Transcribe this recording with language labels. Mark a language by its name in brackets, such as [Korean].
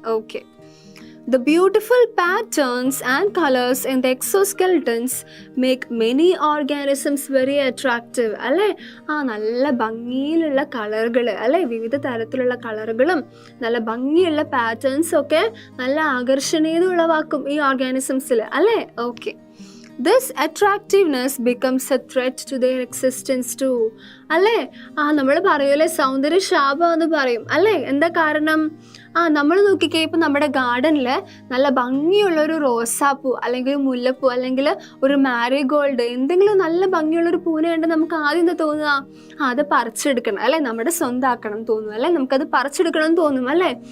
[English] Okay, the beautiful patterns and colors in the exoskeletons make many organisms very attractive അല്ലേ. [Malayalam] നല്ല ഭംഗിയിലുള്ള കളറുകൾ അല്ലേ, വിവിധ തരത്തിലുള്ള കളറുകളും നല്ല ഭംഗിയുള്ള പാറ്റേൺസും ഒക്കെ നല്ല ആകർഷണീയത ഉളവാക്കും ഈ ഓർഗാനിസംസിൽ അല്ലേ. [English] Okay, this attractiveness becomes a threat to their existence too അല്ലേ. [Malayalam] നമ്മൾ പറയൂലേ സൗന്ദര്യ ശാപം എന്ന് പറയും അല്ലേ. എന്താ കാരണം, നമ്മൾ നോക്കിക്കേ, ഇപ്പം നമ്മുടെ ഗാർഡനിൽ നല്ല ഭംഗിയുള്ള ഒരു റോസാപ്പൂ അല്ലെങ്കിൽ മുല്ലപ്പൂ അല്ലെങ്കിൽ ഒരു മാരിഗോൾഡ് എന്തെങ്കിലും നല്ല ഭംഗിയുള്ളൊരു പൂവിനെ കണ്ട് നമുക്ക് ആദ്യം എന്താ തോന്നുക, അത് പറിച്ചെടുക്കണം അല്ലേ, നമ്മുടെ സ്വന്തമാക്കണം തോന്നും അല്ലേ, നമുക്കത് പറിച്ചെടുക്കണം എന്ന് തോന്നും അല്ലേ.